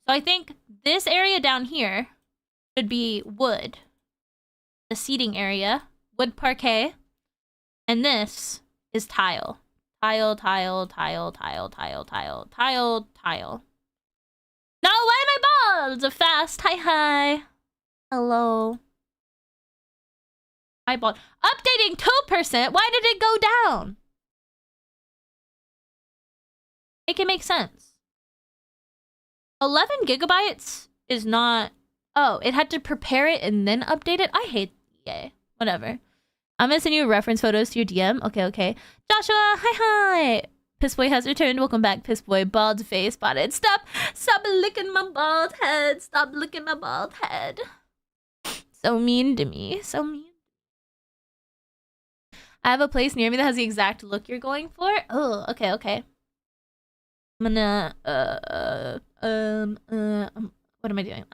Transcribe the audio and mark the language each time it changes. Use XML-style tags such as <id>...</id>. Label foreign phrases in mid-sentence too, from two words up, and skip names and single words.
<en>So I think this area down here should be wood. The seating area. Wood parquet. And this is tile. Tile, tile, tile, tile, tile, tile, tile, tile. No, why am I bald? Fast. Hi, hi. Hello. Hi, bald. Updating 2%. Why did it go down? Make it make sense. 11 gigabytes is not... Oh, it had to prepare it and then update it? I hate EA. Whatever. I'm gonna send you reference photos to your DM. Okay, okay. Joshua, hi, hi. Pissboy has returned. Welcome back, Pissboy. Bald face spotted. Stop licking my bald head. Stop licking my bald head. So mean to me. So mean. I have a place near me that has the exact look you're going for. Oh, okay, okay. I'm gonna, what am I doing?</en>